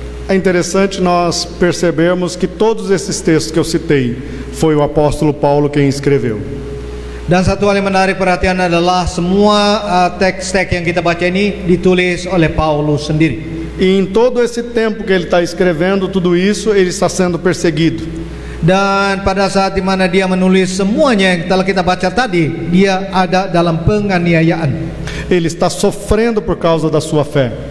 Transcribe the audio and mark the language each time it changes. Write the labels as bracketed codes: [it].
[pt] É interessante nós percebermos que todos esses textos que eu citei foi o apóstolo Paulo quem escreveu. [id] Dan satu hal yang menarik perhatian adalah semua teks-teks yang kita baca ini ditulis oleh Paulus sendiri. [pt] E em todo esse tempo que ele está escrevendo tudo isso, ele está sendo perseguido. [id] Dan pada saat di mana dia menulis semuanya yang telah kita baca tadi, dia ada dalam penganiayaan. [pt] Ele está sofrendo por causa da sua fé.